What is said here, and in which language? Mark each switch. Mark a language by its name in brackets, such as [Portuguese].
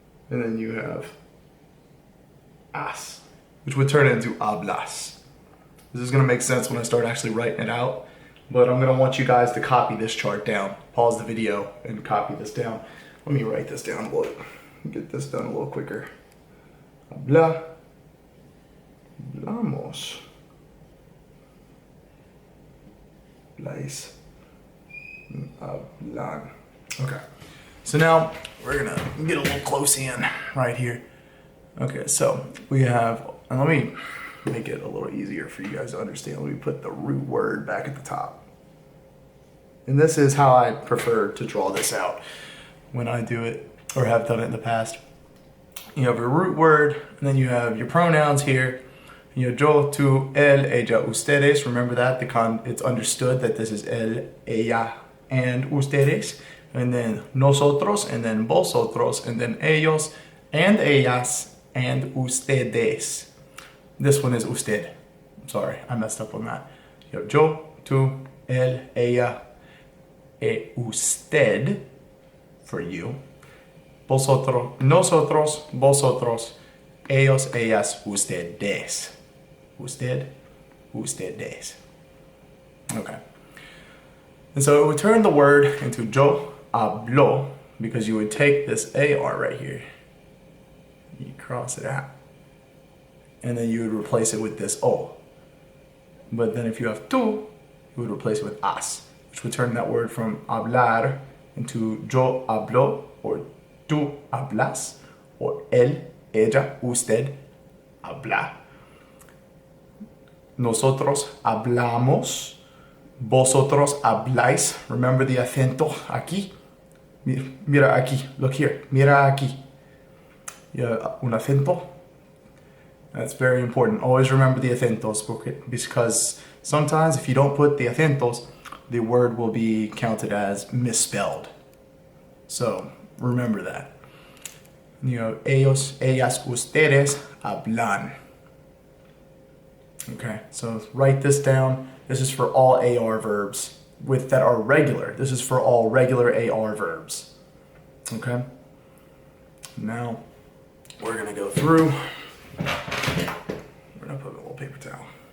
[English] And then you have as, which would turn into hablas. This is gonna make sense when I start actually writing it out, but I'm gonna want you guys to copy this chart down. Pause the video and copy this down. Let me write this down a little. Get this done a little quicker. [Spanish] Habla, hablamos, habláis, hablan. [English] Okay, so now we're gonna get a little close in right here. Okay, so we have, and let me make it a little easier for you guys to understand. Let me put the root word back at the top. And this is how I prefer to draw this out when I do it, or have done it in the past. You have your root word, and then you have your pronouns here. [Spanish] Yo, tú, él, ella, ustedes. [English] Remember that, it's understood that this is [Spanish] él, ella, [English] and ustedes. And then [Spanish] nosotros, [English] and then [Spanish] vosotros, [English] and then [Spanish] ellos, [English] and [Spanish] ellas, [English] and [Spanish] ustedes. This one is usted. [English] Sorry, I messed up on that. [Spanish] Yo, tú, él, ella, usted, [English] for you. [Spanish] Vosotros, nosotros, vosotros, ellos, ellas, ustedes. Usted, ustedes. Okay. [English] And so it would turn the word into [Spanish] yo hablo, [English] because you would take this AR right here, you cross it out, and then you would replace it with this O. But then if you have tú, you would replace it with as, which would turn that word from hablar into [Spanish] yo hablo, [English] or [Spanish] tú hablas, [English] or [Spanish] él, ella, usted habla. Nosotros hablamos, vosotros habláis. Remember the acento aquí. Mira aquí, [English] look here, [Spanish] mira aquí. [English] Yeah, [Spanish] un acento. [English] That's very important. Always remember the acentos, because sometimes if you don't put the acentos, the word will be counted as misspelled. So remember that. [Spanish] Ellos, ellas, ustedes hablan. [English] Okay, so write this down. This is for all AR verbs that are regular. This is for all regular AR verbs. Okay? Now, we're gonna go through. We're gonna put a little paper towel.